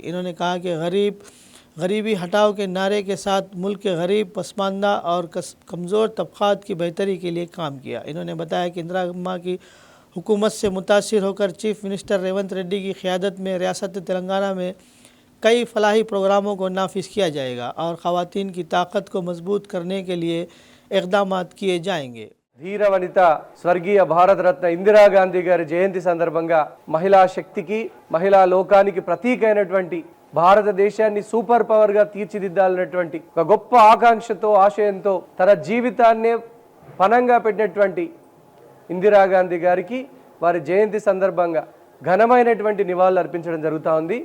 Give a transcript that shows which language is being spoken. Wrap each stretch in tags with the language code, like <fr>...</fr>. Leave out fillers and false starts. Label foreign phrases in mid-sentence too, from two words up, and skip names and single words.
<ur>انہوں نے کہا کہ غریبی ہٹاؤ کے نعرے کے ساتھ ملک کے غریب، پسماندہ اور کمزور طبقات کی بہتری کے لیے کام کیا۔ انہوں نے بتایا کہ اندرا اماں کی حکومت سے متاثر ہو کر</ur> <en>chief minister</en> <ur>ریونت ریڈی کی قیادت میں ریاست تلنگانہ میں کئی فلاحی پروگراموں کو نافذ کیا جائے گا اور خواتین کی طاقت کو مضبوط کرنے کے لیے اقدامات کیے جائیں گے۔</ur> <te>ధీర వనిత స్వర్గీయ భారతరత్న ఇందిరాగాంధీ గారి జయంతి సందర్భంగా మహిళా శక్తికి, మహిళా లోకానికి ప్రతీక అయినటువంటి భారతదేశాన్ని</te> <en>super power</en> <te>గా తీర్చిదిద్దాలనేటువంటి ఒక గొప్ప ఆకాంక్షతో, ఆశయంతో తన జీవితాన్నే పణంగా పెట్టినటువంటి ఇందిరాగాంధీ గారికి వారి జయంతి సందర్భంగా ఘనమైనటువంటి నివాళులు అర్పించడం జరుగుతూ ఉంది।</te>